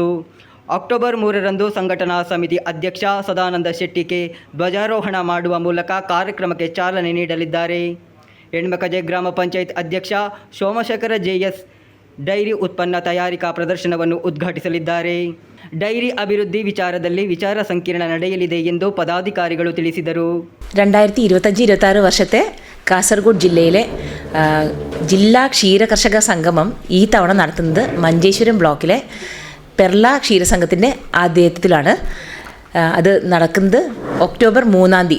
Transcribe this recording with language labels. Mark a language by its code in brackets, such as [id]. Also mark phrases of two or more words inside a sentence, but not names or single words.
[kn] ಅಕ್ಟೋಬರ್ 3ರಂದು ಸಂಘಟನಾ ಸಮಿತಿ ಅಧ್ಯಕ್ಷ ಸದಾನಂದ ಶೆಟ್ಟಿಗೆ ಧ್ವಜಾರೋಹಣ ಮಾಡುವ ಮೂಲಕ ಕಾರ್ಯಕ್ರಮಕ್ಕೆ ಚಾಲನೆ ನೀಡಲಿದ್ದಾರೆ. ಹೆಣ್ಮಕಜೆ ಗ್ರಾಮ ಪಂಚಾಯತ್ ಅಧ್ಯಕ್ಷ ಸೋಮಶೇಖರ ಜೆಎಸ್ ಡೈರಿ ಉತ್ಪನ್ನ ತಯಾರಿಕಾ ಪ್ರದರ್ಶನವನ್ನು ಉದ್ಘಾಟಿಸಲಿದ್ದಾರೆ. ಡೈರಿ ಅಭಿವೃದ್ಧಿ ವಿಚಾರದಲ್ಲಿ വിചാര ಸಂಕಿರಣ ನಡೆಯಲಿದೆ ಎಂದು പദാധികാരികൾ ತಿಳಿಸಿದರು. [ml] 2025-26 വർഷത്തെ കാസർഗോഡ് ജില്ലയിലെ ജില്ലാ ക്ഷീര കർഷക സംഗമം ഈ തവണ നടത്തുന്നത് മഞ്ചേശ്വരം ബ്ലോക്കിലെ പെർള ക്ഷീരസംഘത്തിൻ്റെ ആതിഥ്യത്തിലാണ്. അത് നടക്കുന്നത് ഒക്ടോബർ 3-ാം തീയതി.